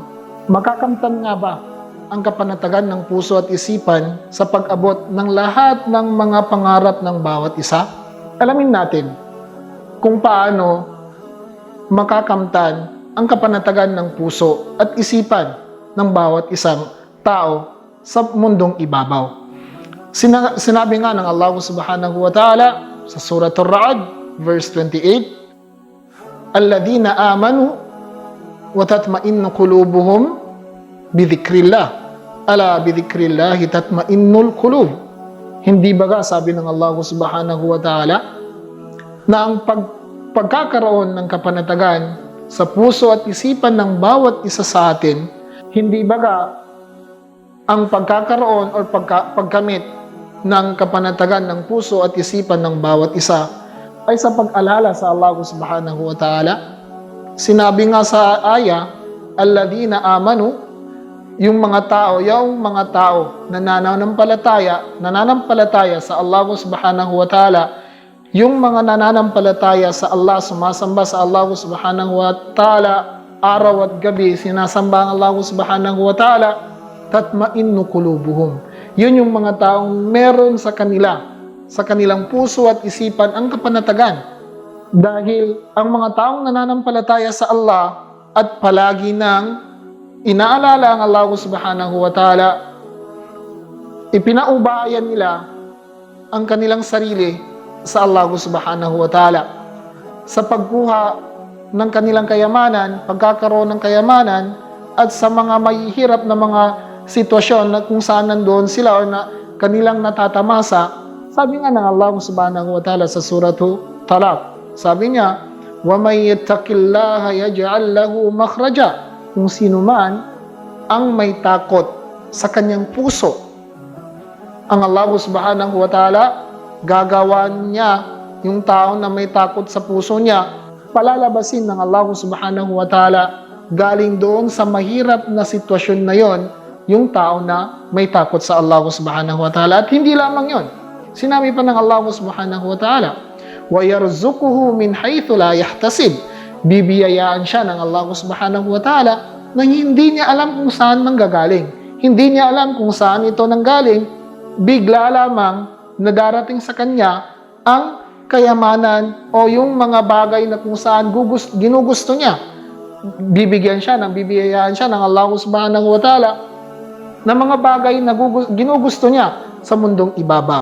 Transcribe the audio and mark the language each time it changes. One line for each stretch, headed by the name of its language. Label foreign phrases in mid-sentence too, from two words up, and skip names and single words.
Filipino: Makakamtan nga ba ang kapanatagan ng puso at isipan sa pag-abot ng lahat ng mga pangarap ng bawat isa? Alamin natin kung paano makakamtan ang kapanatagan ng puso at isipan ng bawat isang tao sa mundong ibabaw. Sinabi nga ng Allah
Arabic: سبحانه وتعالى
Filipino: sa Surah Ar-Ra'd, verse 28,
Arabic: الذين آمنوا وتطمئن قلوبهم بذكر الله. ألا بذكر الله تطمئن القلوب.
Filipino: Hindi ba sabi ng Allah
Arabic: سبحانه وتعالى
Filipino: na ang pagkakaroon ng kapanatagan sa puso at isipan ng bawat isa sa atin, hindi ba ang pagkakaroon o pagkamit ng kapanatagan ng puso at isipan ng bawat isa ay sa pag-alala sa Allah
Arabic: سبحانه وتعالى?
Filipino: Sinabi nga sa aya,
Arabic: الذين آمنوا,
Filipino: yung mga tao na nananampalataya sa Allah
Arabic: سبحانه وتعالى,
Filipino: yung mga nananampalataya sa Allah, sumasamba sa Allah
Arabic: سبحانه وتعالى,
Filipino: araw at gabi, sinasamba ang Allah
Arabic: سبحانه وتعالى, تطمئن قلوبهم.
Filipino: Yun yung mga taong meron sa kanilang puso at isipan ang kapanatagan. Dahil ang mga taong nananampalataya sa Allah at palagi nang inaalala ang Allah
Arabic: سبحانه وتعالى,
Filipino: ipinaubayan nila ang kanilang sarili sa Allah
Arabic: سبحانه وتعالى
Filipino: sa pagkuha ng kanilang kayamanan, pagkakaroon ng kayamanan, at sa mga mahihirap na mga sitwasyon na kung saan nandoon sila o na kanilang natatamasa. Sabi nga ng Allah
Arabic: سبحانه وتعالى
Filipino: sa Surah Talaq, sabi niya,
Arabic: وَمَنْ يَتَّقِ اللَّهَ يَجْعَلْ لَهُ مَخْرَجًا.
Filipino: Kung sino man ang may takot sa kanyang puso, ang Allah
Arabic: سبحانه وتعالى,
Filipino: gagawan niya yung tao na may takot sa puso niya, palalabasin ng Allah
Arabic: سبحانه وتعالى
Filipino: galing doon sa mahirap na sitwasyon na yon, yung tao na may takot sa Allah
Arabic: سبحانه وتعالى.
Filipino: At hindi lamang yon, sinabi pa ng Allah
Arabic: سبحانه وتعالى, وَيَرْزُقُهُ مِنْ حَيْثُ لَا يَحْتَسِبْ.
Filipino: Bibiyayaan siya ng Allah
Arabic: سبحانه وتعالى
Filipino: na hindi niya alam kung saan manggagaling. Hindi niya alam kung saan ito nanggaling. Bigla lamang na darating sa kanya ang kayamanan o yung mga bagay na kung saan ginugusto niya. Bibiyayaan siya ng Allah
Arabic: سبحانه وتعالى
Filipino: na mga bagay na ginugusto niya sa mundong ibabaw.